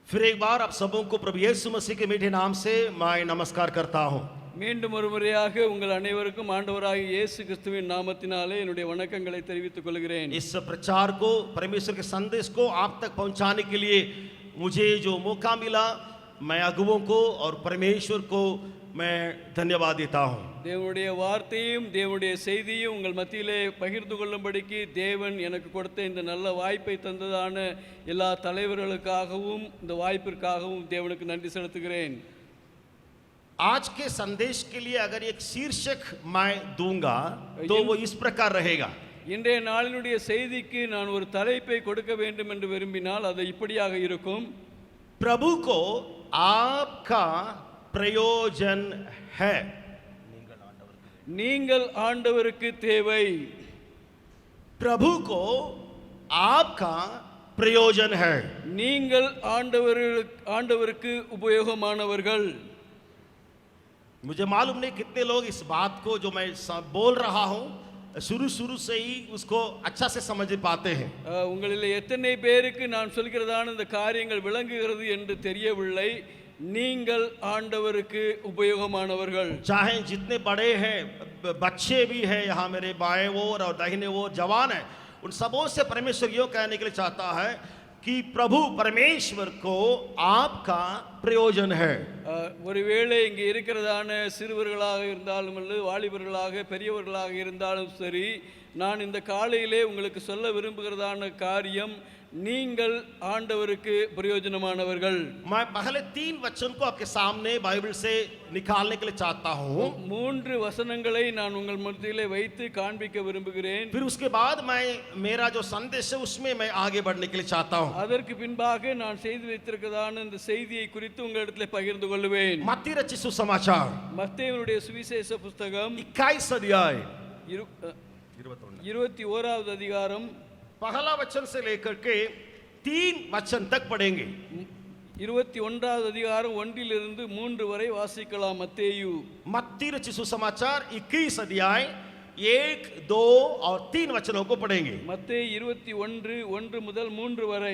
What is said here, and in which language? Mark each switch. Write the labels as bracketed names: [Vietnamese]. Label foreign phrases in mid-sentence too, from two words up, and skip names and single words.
[Hindi] एक बार आप सबों को प्रभु यीशु मसीह के मीठे नाम से मैं नमस्कार करता हूं। [Tamil] மீண்டும் ஒரு முறையாக உங்கள் அனைவருக்கும் ஆண்டவராகிய இயேசு கிறிஸ்துவின் நாமத்தினாலே என்னுடைய வணக்கங்களை தெரிவித்துக் கொள்கிறேன். [Hindi] इस प्रचार को, परमेश्वर के संदेश को आप तक पहुंचाने के लिए मुझे जो मौका मिला, मैं अगुवों को और परमेश्वर को मैं धन्यवाद देता हूं। [Tamil] தேவனுடைய வார்த்தையும் தேவனுடைய செய்தியும் உங்கள் மத்தியிலே பகிர்ந்து கொள்ளும்படிக்கு தேவன் எனக்கு கொடுத்த இந்த நல்ல வாய்ப்பை தந்ததான எல்லா தலைவர்களுக்காகவும் இந்த வாய்ப்பிற்காகவும் தேவனுக்கு நன்றி செலுத்துகிறேன். [Hindi] आज के संदेश के लिए अगर एक शीर्षक मैं दूंगा तो वो इस प्रकार रहेगा। [Tamil] இன்றைய நாளினுடைய செய்திக்கு நான் ஒரு தலைப்பை கொடுக்க வேண்டும் என்று விரும்பினால் அது இப்படியாக இருக்கும்: [Hindi] प्रभु को आपका प्रयोजन है। [Tamil] நீங்கள் ஆண்டவருக்கு தேவை. [Hindi] प्रभु को आपका प्रयोजन है। [Tamil] நீங்கள் ஆண்டவருக்கு உபயோகமானவர்கள். [Hindi] मुझे मालूम नहीं कितने लोग इस बात को जो मैं बोल रहा हूं शुरू से ही उसको अच्छा से समझ पाते हैं। [Tamil] உங்களில் எத்தனை பேருக்கு நான் சொல்கிறதான இந்த காரியங்கள் விளங்குகிறது என்று தெரியவில்லை. நீங்கள் ஆண்டவருக்கு உபயோகமானவர்கள். [Hindi] चाहे जितने बड़े हैं, बच्चे भी हैं, यहाँ मेरे बाएं ओर और दाहिने ओर जवान हैं, उन सबों से परमेश्वर यो कहने के लिए चाहता है कि प्रभु परमेश्वर को आपका प्रयोजन है। [Tamil] ஒருவேளை இங்கே இருக்கிறதான சிறுவர்களாக இருந்தாலும் அல்லது வாலிபர்களாக பெரியவர்களாக இருந்தாலும் சரி, நான் இந்த காலையிலே உங்களுக்கு சொல்ல விரும்புகிறதான காரியம், நீங்கள் ஆண்டவருக்கு பிரயோஜனமானவர்கள். [Hindi] मैं पहले 3 वचन को आपके सामने बाइबल से निकालने के लिए चाहता हूं। [Tamil] 3 வசனங்களை நான் உங்கள் மத்தியிலே வைத்து காண்பிக்க விரும்புகிறேன். [Hindi] फिर उसके बाद मैं मेरा जो संदेश है उसमें मैं आगे बढ़ने के लिए चाहता हूं। [Tamil] அதற்கு பின்பாக நான் செய்து வைத்திருக்கிறதான இந்த செய்தியை குறித்து உங்களிடத்திலே பகிர்ந்து கொள்வேன். [Hindi] मत्ती रचित सुसमाचार [Tamil] மத்தேயுடைய சுவிசேஷ புத்தகம் [Hindi] 21 अध्याय [Tamil] 21வது அதிகாரம் [Hindi] पहला वचन से लेकर के 3 वचन तक पढ़ेंगे। [Tamil] 21வது அதிகாரம் 1 to 3 வரை வாசிக்கலாம். மத்தேயு [Hindi] मत्ती रचित सुसमाचार 21 अध्याय 1, 2 और 3 वचनों को पढ़ेंगे। [Tamil] மத்தேயு 21 1 முதல் 3 வரை.